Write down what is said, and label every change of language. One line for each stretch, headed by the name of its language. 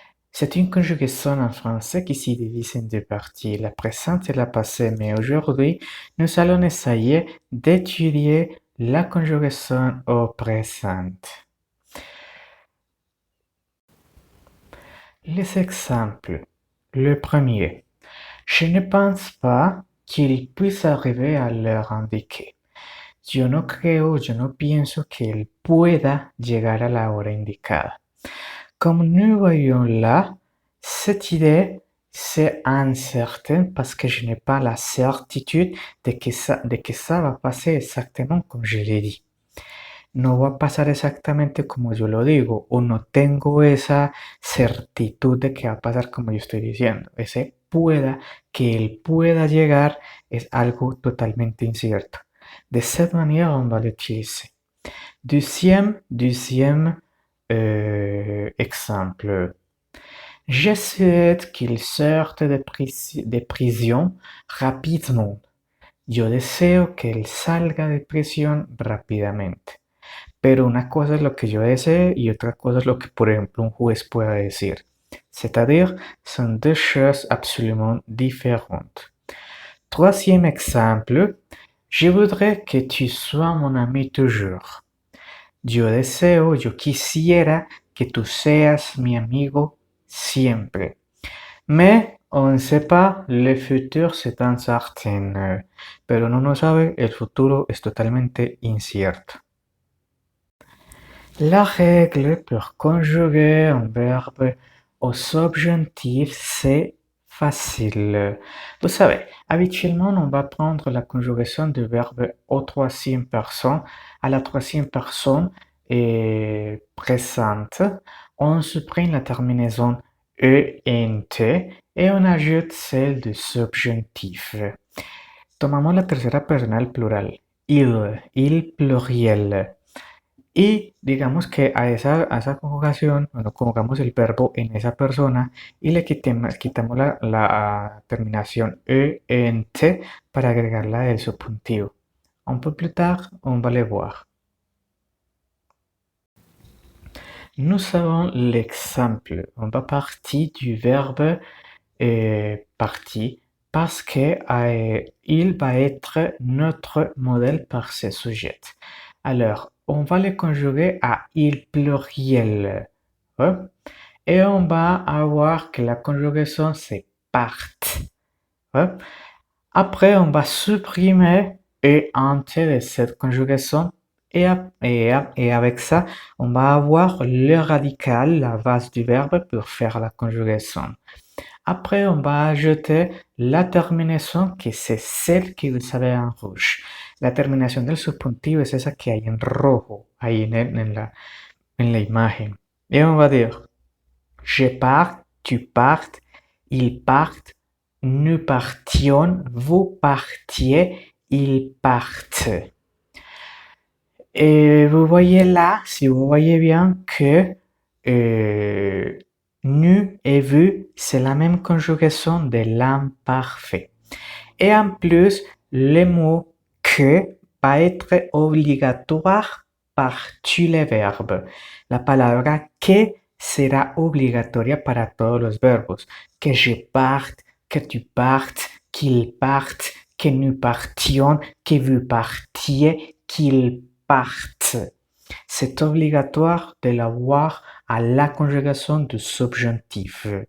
French: C'est une conjugaison en français qui se divise en deux parties, la présente et la passée, mais aujourd'hui, nous allons essayer d'étudier la conjugaison au présent. Les exemples. Le premier. Je ne pense pas qu'il puisse arriver à l'heure indiquée.
Spanish: Yo no creo, yo no pienso que él pueda llegar a la hora indicada.
French: Comme nous voyons là, cette idée, c'est incertain parce que je n'ai pas la certitude de que ça va passer exactement comme je l'ai dit.
Spanish: No va a pasar exactamente como yo lo digo, o no tengo esa certitud de que va a pasar como yo estoy diciendo. Ese pueda, que él pueda llegar, es algo totalmente incierto.
French: De cette manière, on va l'utiliser. Deuxième exemple. Je souhaite qu'il sorte de prisión rapidement.
Spanish: Yo deseo que él salga de prisión rápidamente. Pero una cosa es lo que yo desee y otra cosa es lo que, por ejemplo, un juez pueda decir.
French: C'est-à-dire, sont deux choses absolument différentes. Troisième exemple, je voudrais que tu sois mon ami toujours.
Spanish: Yo deseo, yo quisiera que tú seas mi amigo siempre.
French: Mais on ne sait pas, le futur c'est incertain.
Spanish: Pero uno no sabe, el futuro es totalmente incierto.
French: La règle pour conjuguer un verbe au subjonctif, c'est facile. Vous savez, habituellement, on va prendre la conjugaison du verbe au troisième personne, à la troisième personne présente. On supprime la terminaison ENT et on ajoute celle du subjonctif.
Spanish: Tomamos la tercera persona plural, il pluriel. Y digamos que a esa conjugación, bueno, conjugamos el verbo en esa persona y le quitamos la terminación ENT para agregarla del subjuntivo.
French: Un peu plus tard, on va le voir. Nous avons l'exemple. On va partir du verbe partir parce que il va être notre modèle par ce sujet. Alors, on va le conjuguer à il pluriel. Hein? Et on va avoir que la conjugaison c'est part. Hein? Après, on va supprimer et entier de cette conjugaison et avec ça, on va avoir le radical, la base du verbe pour faire la conjugaison. Après, on va ajouter la terminación que c'est celle que vous avez en rouge.
Spanish: La terminación del subjuntivo es esa que hay en rojo, ahí en la imagen.
French: Et on va dire, je pars, tu partes, ils partent, nous partions, vous partiez, ils partent. Et vous voyez là, si vous voyez bien que nu et vu, c'est la même conjugaison de l'imparfait. Et en plus, le mot que va être obligatoire par tous les verbes.
Spanish: La palabra que será obligatoria para todos los verbos.
French: Que je parte, que tu partes, qu'il parte, que nous partions, que vous partiez, qu'il parte. C'est obligatoire de l'avoir à la conjugaison du subjonctif.